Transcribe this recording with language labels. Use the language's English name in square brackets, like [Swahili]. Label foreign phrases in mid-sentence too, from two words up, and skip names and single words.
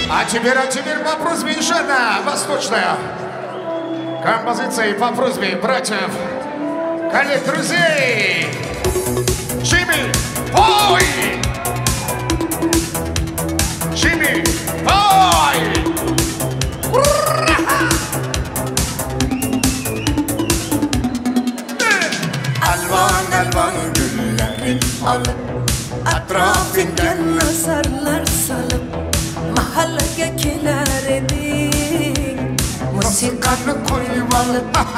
[Russian] теперь по просьбе еще одна восточная композиция и по просьбе братьев, коллег, друзей. Джимми, бой! Джимми, бой! [Turkish] Alvan alvan gülleri alıp Etrafından nazarlar salıp Mahalleye keler edin Musikanı koyup alıp